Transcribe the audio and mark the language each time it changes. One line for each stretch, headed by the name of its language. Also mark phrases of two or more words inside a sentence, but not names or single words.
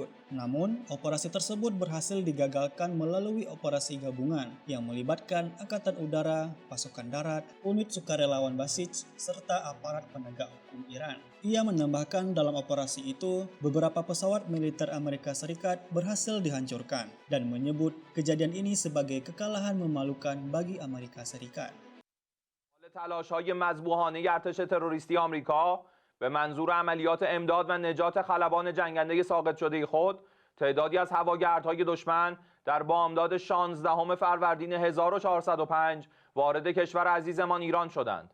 Indonesian: Namun, operasi tersebut berhasil digagalkan melalui operasi gabungan yang melibatkan Angkatan Udara, pasukan darat, unit sukarelawan Basij, serta aparat penegak hukum Iran. Ia menambahkan dalam operasi itu, beberapa pesawat militer Amerika Serikat berhasil dihancurkan dan menyebut kejadian ini sebagai kekalahan memalukan bagi Amerika Serikat.
Persian: تلاش‌های مذبوحانه ارتش تروریستی آمریکا به منظور عملیات امداد و نجات خلبان جنگنده ساقط شده خود تعدادی از هواگردهای دشمن در بامداد 16 فروردین 1405 وارد کشور عزیزمان ایران شدند.